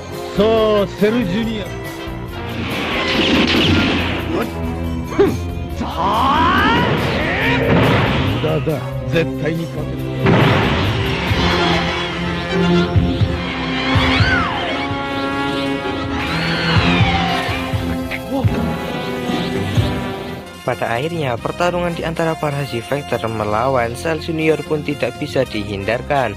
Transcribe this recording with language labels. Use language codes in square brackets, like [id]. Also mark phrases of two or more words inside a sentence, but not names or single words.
[ja] さあ、セルジュニア。無駄だ。絶対に勝てる。 [id] Pada akhirnya, pertarungan di antara para Z-Factor melawan Cell Junior pun tidak bisa dihindarkan.